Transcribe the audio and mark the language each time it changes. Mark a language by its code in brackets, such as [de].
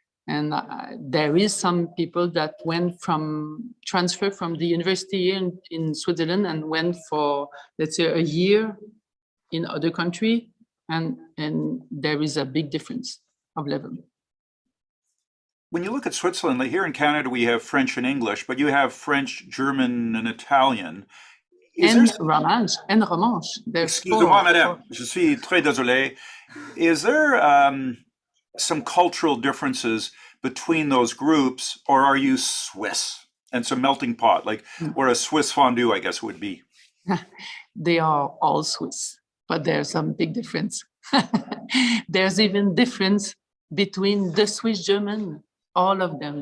[en] And there is some people that transfer from the university in Switzerland and went for, let's say, a year in other country, and there is a big difference of level. When you look at Switzerland, like here in Canada, we have French and English, but you have French, German, and Italian. Romanche. [fr] Excusez-moi, madame, je suis très désolé. [en] Is there some cultural differences between those groups, or are you Swiss? And it's a melting pot, like where a Swiss fondue, I guess, would be. They are all Swiss, but there's some big difference. There's even difference between the Swiss German, all of them.